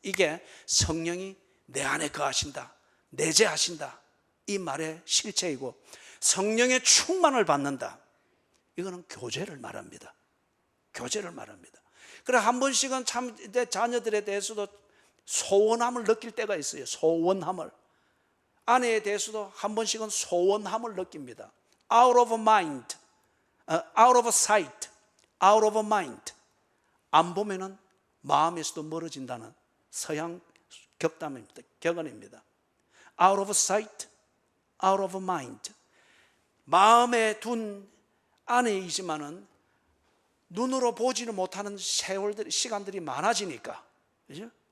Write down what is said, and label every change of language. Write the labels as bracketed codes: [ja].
[ko] 이게 성령이 내 안에 거하신다, 내재하신다, 이 말의 실체이고, 성령의 충만을 받는다, 이거는 교제를 말합니다. 교제를 말합니다. 그래 한 번씩은 참 내 자녀들에 대해서도 소원함을 느낄 때가 있어요. 소원함을. 아내에 대해서도 한 번씩은 소원함을 느낍니다. [en] Out of mind, out of sight, out of mind. [ko] 안 보면은 마음에서도 멀어진다는 서양 격담입니다. 격언입니다. [en] Out of sight, out of mind. [ko] 마음에 둔 아내이지만은 눈으로 보지는 못하는 세월들, 시간들이 많아지니까, 그죠?